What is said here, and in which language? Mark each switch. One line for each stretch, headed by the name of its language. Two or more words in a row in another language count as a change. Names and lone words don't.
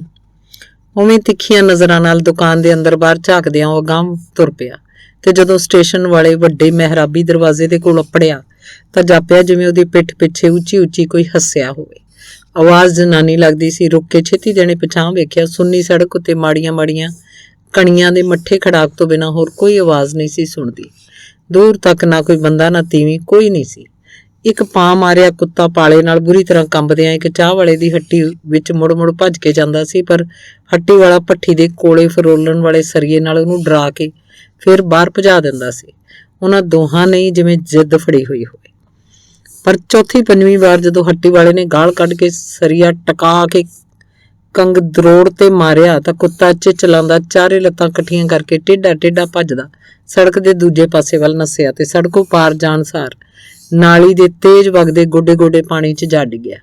Punjabi: ਉਵੇਂ ਤਿੱਖੀਆਂ ਨਜ਼ਰਾਂ ਨਾਲ ਦੁਕਾਨ ਦੇ ਅੰਦਰ ਬਾਹਰ ਝਾਕਦਿਆਂ ਉਹ ਅਗਾਂਹ ਤੁਰ ਪਿਆ ਤੇ ਜਦੋਂ ਸਟੇਸ਼ਨ ਵਾਲੇ ਵੱਡੇ ਮਹਿਰਾਬੀ ਦਰਵਾਜ਼ੇ ਦੇ ਕੋਲ ਅੱਪੜਿਆ ਤਾਂ ਜਾਪਿਆ ਜਿਵੇਂ ਉਹਦੀ ਪਿੱਠ ਪਿੱਛੇ ਉੱਚੀ ਕੋਈ ਹੱਸਿਆ ਹੋਵੇ। ਆਵਾਜ਼ ਜਨਾਨੀ ਲੱਗਦੀ ਸੀ। ਰੁੱਕ ਕੇ ਛੇਤੀ ਦੇਣੇ ਪਛਾਣ ਵੇਖਿਆ ਸੁੰਨੀ ਸੜਕ ਉੱਤੇ ਮਾੜੀਆਂ ਕਣੀਆਂ ਦੇ ਮੱਠੇ ਖੜਾਕ ਤੋਂ ਬਿਨਾਂ ਹੋਰ ਕੋਈ ਆਵਾਜ਼ ਨਹੀਂ ਸੀ ਸੁਣਦੀ। ਦੂਰ ਤਕ ਨਾ ਕੋਈ ਬੰਦਾ ਨਾ ਤੀਵੀਂ, ਕੋਈ ਨਹੀਂ ਸੀ। ਇੱਕ ਪਾਂ ਮਾਰਿਆ ਕੁੱਤਾ ਪਾਲੇ ਨਾਲ ਬੁਰੀ ਤਰ੍ਹਾਂ ਕੰਬਦਿਆਂ ਇੱਕ ਚਾਹ ਵਾਲੇ ਦੀ ਹੱਟੀ ਵਿੱਚ ਮੁੜ-ਮੁੜ ਭੱਜ ਕੇ ਜਾਂਦਾ ਸੀ, ਪਰ ਹੱਟੀ ਵਾਲਾ ਭੱਠੀ ਦੇ ਕੋਲੇ ਫਰੋਲਣ ਵਾਲੇ ਸਰੀਏ ਨਾਲ ਉਹਨੂੰ ਡਰਾ ਕੇ ਫਿਰ ਬਾਹਰ ਭਜਾ ਦਿੰਦਾ ਸੀ। ਉਹਨਾਂ ਦੋਹਾਂ ਨੇ ਜਿਵੇਂ ਜਿੱਦ ਫੜੀ ਹੋਈ ਹੋਵੇ। ਪਰ ਚੌਥੀ ਪੰਜਵੀਂ ਵਾਰ ਜਦੋਂ ਹੱਟੀ ਵਾਲੇ ਨੇ ਗਾਲ ਕੱਢ ਕੇ ਸਰੀਆ ਟਕਾ ਕੇ ਕੰਗ ਦਰੋੜ ਤੇ ਮਾਰਿਆ ਤਾਂ ਕੁੱਤਾ ਚਿਚਲਾਉਂਦਾ ਚਾਰੇ ਲੱਤਾਂ ਇਕੱਠੀਆਂ ਕਰਕੇ ਟੇਢਾ ਭੱਜਦਾ ਸੜਕ ਦੇ ਦੂਜੇ ਪਾਸੇ ਵੱਲ ਨੱਸਿਆ ਤੇ ਸੜਕੋਂ ਪਾਰ ਜਾਣ ਸਾਰ ਨਾਲੀ ਦੇ ਤੇਜ਼ ਵਗਦੇ ਗੋਡੇ ਪਾਣੀ 'ਚ ਜਾ ਡਿੱਗਿਆ।